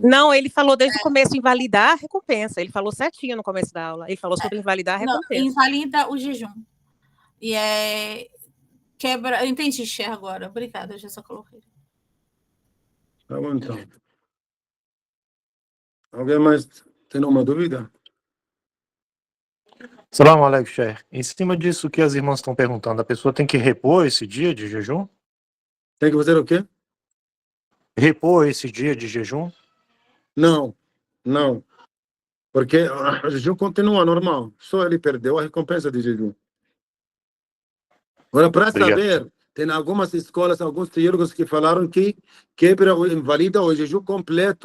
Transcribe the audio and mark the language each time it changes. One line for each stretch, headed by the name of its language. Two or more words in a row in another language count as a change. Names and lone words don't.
Portuguese: Não, ele falou desde o começo, invalidar a recompensa. Ele falou certinho no começo da aula. Ele falou sobre invalidar a recompensa. Não, invalida o jejum. E quebra... Eu entendi, Cher, agora. Obrigada, eu já só coloquei. Tá bom, então. Alguém mais tem uma dúvida?
Arabic: سلام عليكم، شيخ.
Portuguese: Em cima disso que as irmãs estão perguntando, a pessoa tem que repor esse dia de jejum? Tem que fazer o quê? Repor esse dia de jejum? Não. Porque o jejum continua normal. Só ele perdeu a recompensa de jejum. Agora, para saber, tem algumas escolas, alguns teólogos que falaram que quebra ou invalida o jejum completo.